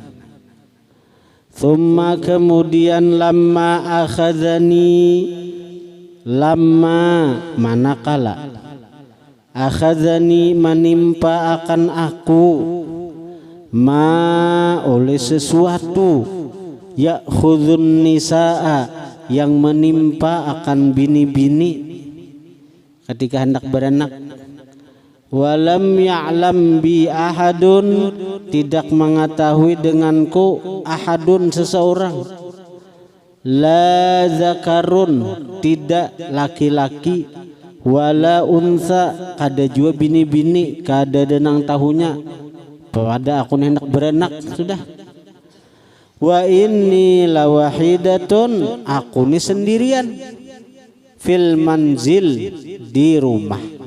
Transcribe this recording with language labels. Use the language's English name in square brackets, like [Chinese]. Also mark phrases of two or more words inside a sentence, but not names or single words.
[Banjar] Thumma kemudian [Arabic] lamma akhadhani, [Banjar] lamma manakala akhadhani menimpa akan aku, ma oleh sesuatu, [Arabic] ya'khudhun nisaa [Banjar] yang menimpa akan bini-bini ketika hendak beranak. [Arabic] Walam ya'lam bi ahadun [Banjar] tidak mengetahui denganku [Arabic] ahadun seseorang, la zakarun [Banjar] tidak laki-laki, [Arabic] wala unsa [Banjar] kada jua bini-bini kada denang tahunya pada aku hendak beranak sudah. [Arabic] Wa inni lawahidatun [Banjar] aku ni sendirian, [Arabic] fil manzil [Banjar] di rumah.